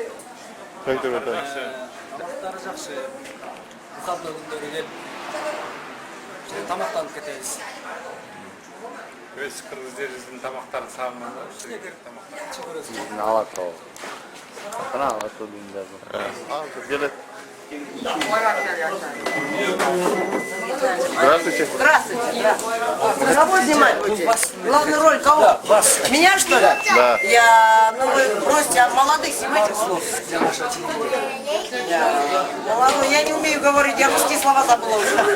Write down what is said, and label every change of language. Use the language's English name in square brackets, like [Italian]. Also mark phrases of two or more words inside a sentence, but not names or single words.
[Kyrgyz] Тамактары жакшы. Выходной күндөрү келип тамактанып кетебиз. Өз кыргыз жерибиздин тамактарын сагынман да. Тамактар. Алатоо. Кана Алатоо дейм жазып. [Russian] Здравствуйте. Здравствуйте. Кого снимать будете? Главную роль кого? Вас. Меня, что ли? Да. Ну вы бросьте, а молодых снимайте слов. Молодой, я не умею говорить, я русские слова забыла уже.